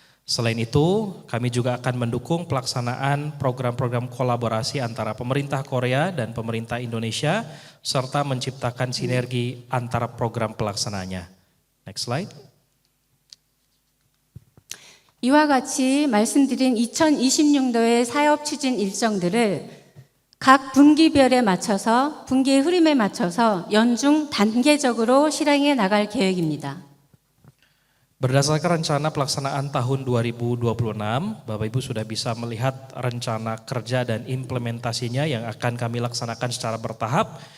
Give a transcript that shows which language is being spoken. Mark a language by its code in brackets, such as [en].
[id] Selain itu, kami juga akan mendukung pelaksanaan program-program kolaborasi antara pemerintah Korea dan pemerintah Indonesia, serta menciptakan sinergi antara program pelaksananya. [en] Next slide. [ko] 이와 같이 말씀드린 2026년도의 사업 추진 일정들을 각 분기별에 맞춰서 분기의 흐름에 맞춰서 연중 단계적으로 실행해 나갈 계획입니다. [id] Berdasarkan rencana pelaksanaan tahun 2026, Bapak Ibu sudah bisa melihat rencana kerja dan implementasinya yang akan kami laksanakan secara bertahap,